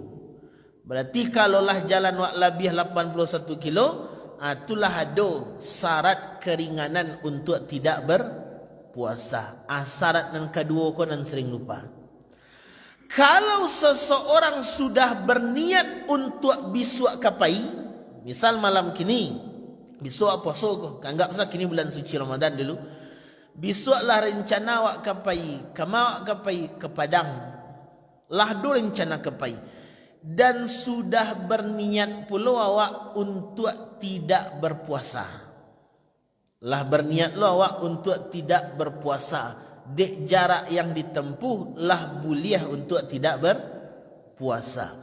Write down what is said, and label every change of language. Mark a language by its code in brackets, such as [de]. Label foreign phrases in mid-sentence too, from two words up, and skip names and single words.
[id] Berarti kalaulah jalan wak lebih 81 kilo, itulah ada syarat keringanan untuk tidak berpuasa. Syarat yang kedua kau nan sering lupa. [min] Kalau seseorang sudah berniat untuk bisuak kapai, misal malam kini bisuak puasa kau, anggap saja kini bulan suci Ramadan dulu, bisuaklah rencana wak kapai, kama wak kapai ke Padang, lah do rencana kapai. [id] Dan sudah berniat pula awak untuk tidak berpuasa. [min] Lah berniat lo awak untuk tidak berpuasa. [id] Dek jarak yang ditempuh lah boleh untuk tidak berpuasa.